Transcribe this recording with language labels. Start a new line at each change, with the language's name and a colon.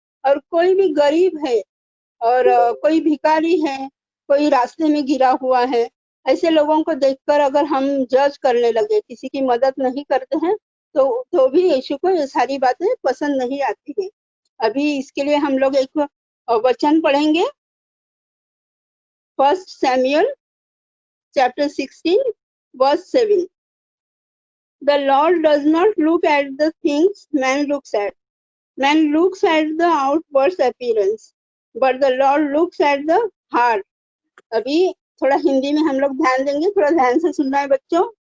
Hindi: और कोई भी गरीब है और कोई भिखारी है, कोई रास्ते में गिरा हुआ है, ऐसे लोगों को देखकर अगर हम जज करने लगे, किसी की मदद नहीं करते हैं तो भी यीशु को ये सारी बातें पसंद नहीं आती है। अभी इसके लिए हम लोग एक वचन पढ़ेंगे,
English: 1 Samuel chapter 16 verse 7. The Lord does not look at the things man looks at. Man looks at the outward appearance, but the Lord looks at the heart.
Hindi: अभी थोड़ा हिंदी में हम लोग ध्यान देंगे, थोड़ा ध्यान से सुनना है बच्चों।